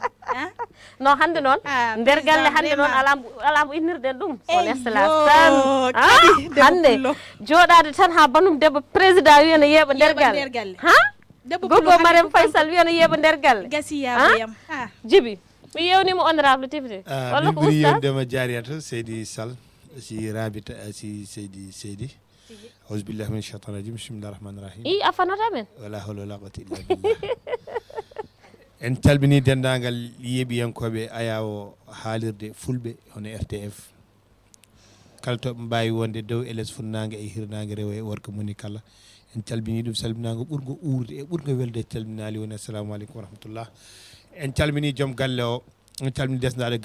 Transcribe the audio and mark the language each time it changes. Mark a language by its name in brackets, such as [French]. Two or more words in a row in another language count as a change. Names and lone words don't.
[Fula] non hande noon nder galle hande noon alambo innirɗen ɗum [French] son excellence [Fula] tan hande joɗade tan ha banum debbo président wiyana yeeɓa nder galle ha gogo Mariame Faye Sall wiyana yeeɓa nder galle gasi yaboyam Djiby mi yewnima [French] honorable député [Fula] walla ko ustad yewdema jariyata Seydi Sall si rabita si Seydi [Arabic] أعوذ بالله من الشيطان الرجيم بسم الله الرحمن الرحيم أفناتا من ولا حول ولا قوة إلا بالله [Fula] en calmini dendagal yeeɓiyankoɓe ayawo haalirde fulɓe hono RTF kala toɓe mbawi wonde dow LS funnague e hirnague rewo e worko moni kala en calmini ɗum salminago ɓurgo urde e ɓurgo welde calminali woni [Arabic] السلام عليكم ورحمة الله [Fula] en calmini joom galle o en calmini desdaɗo